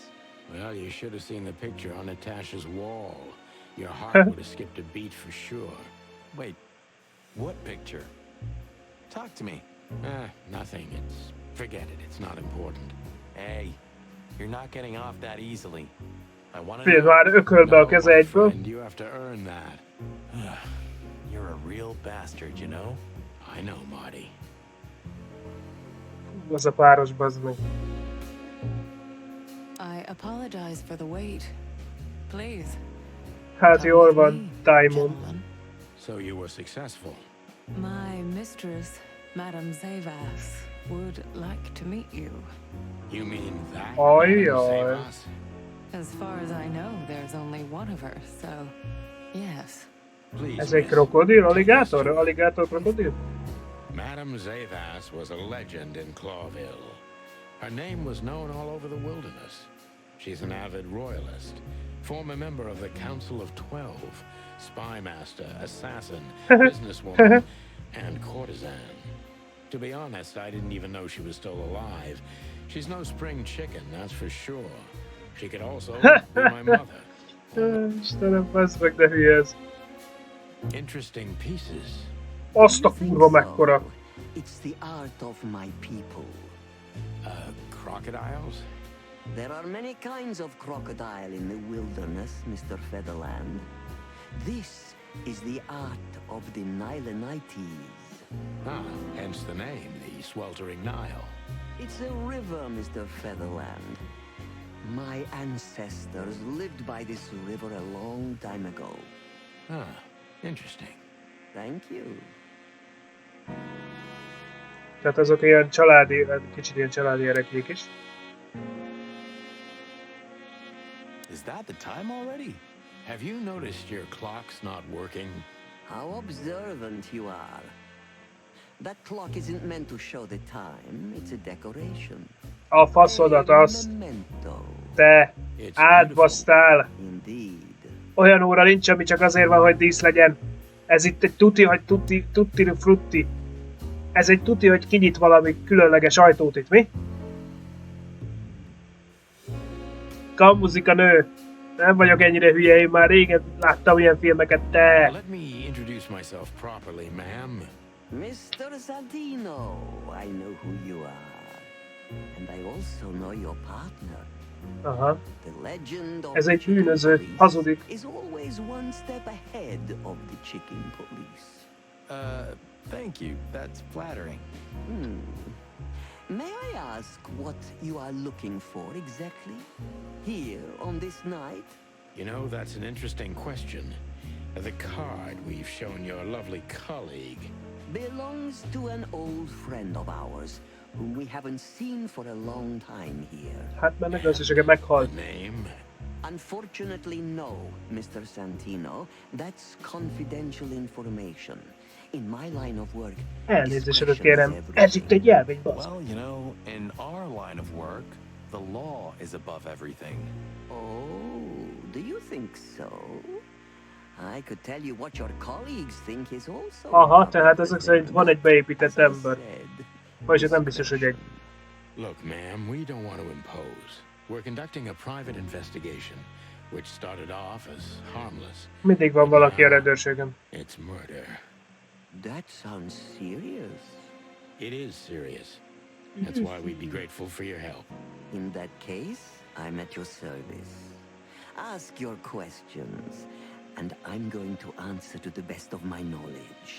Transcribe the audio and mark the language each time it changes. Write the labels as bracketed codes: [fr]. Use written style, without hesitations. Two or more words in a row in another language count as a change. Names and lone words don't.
[en] Well, you should have seen the picture on Natasha's wall. Your heart would have skipped a beat for sure. Wait, what picture? Talk to me. Nothing. Forget it. It's not important. Hey, you're not getting off that easily. I want to [hu] Figyelj, [en] know. [hu] már ökölbe a keze [en] my [hu] egyből. [en] friend, you have to earn that. You're a real bastard, you know? I know, Marty. [hu] Az a páros, bazd meg. [en] I apologize for the wait. Please. [hu] Hát [en] come [hu] jól [en] with [hu] van, [en] me, Diamond. gentlemen. So you were successful. My mistress, Madame Zavas, would like to meet you. You mean that? Oj, Madame oj. Zavas? As far as I know, there's only one of her, so yes. Please, [hu] Ez egy [en] miss, [hu] krokodil? [en] take this [hu] Aligátor? [en] to me. [hu] Aligátor krokodil? [en] Madame Zavas was a legend in Clawville. Her name was known all over the wilderness. She's an avid royalist, former member of the Council of 12, spy master, assassin, businesswoman, and courtesan. To be honest, I didn't even know she was still alive. She's no spring chicken, that's for sure. She could also be my mother. [hu] Istenem, bazd meg, de hülye ez. [en] Interesting pieces. [hu] Azt a kurva mekkora. [en] It's the art of my people. Crocodiles? There are many kinds of crocodile in the wilderness, Mr. Featherland. This is the art of the Nilenites. Ah, hence the name, the sweltering Nile. It's a river, Mr. Featherland. My ancestors lived by this river a long time ago. Ah, interesting. Thank you. [hu] Tehát azok ilyen családi, kicsit ilyen családi erekék is. [en] Is that the time already? Have you noticed your clock's not working? How observant you are. That clock isn't meant to show the time, it's a decoration. [hu] A faszodat, azt [en] Memento. [hu] te [en] It's [hu] átbasztál. [en] Indeed. [hu] Olyan óra nincs, ami csak azért van, hogy dísz legyen. Ez itt egy tuti, hogy tutti frutti. Ez egy tuti, hogy kinyit valami különleges ajtót itt, mi? Kammuzik a nő. Nem vagyok ennyire hülye, én már régen láttam ilyen filmeket, te. [en] Let me introduce myself properly, ma'am. Mr. Santino, I know who you are. And I also know your partner. Aha. The legend of [hu] Ez [en] the [hu] egy [en] chicken [hu] bűnöző, [en] police [hu] hazudik. [en] is always one step ahead of the chicken police. Thank you. That's flattering. May I ask what you are looking for exactly? Here on this night? You know, that's an interesting question. The card we've shown your lovely colleague. Belongs to an old friend of ours, whom we haven't seen for a long time here. [hu] Hát mennek összessége meghalt. [en] The name? Unfortunately, no, Mr. Santino. That's confidential information. In my line of work, [hu] Elnézésedet [en] discretion is [hu] kérem. Ez itt egy jelvény, basz. [en] Well, you know, in our line of work, the law is above everything. Oh, do you think so? I could tell you what your colleagues think is also. [hu] Aha, tehát ezek szerint van egy beépített [en] As I [hu] ember. [en] said, [hu] Vagyis nem biztos, hogy egy. [en] Look, ma'am, we don't want to impose. We're conducting a private investigation, which started off as harmless. [hu] Mindig van valaki a rendőrségen. [en] It's murder. That sounds serious. It is serious. That's why we'd be grateful for your help. In that case, I'm at your service. Ask your questions, and I'm going to answer to the best of my knowledge.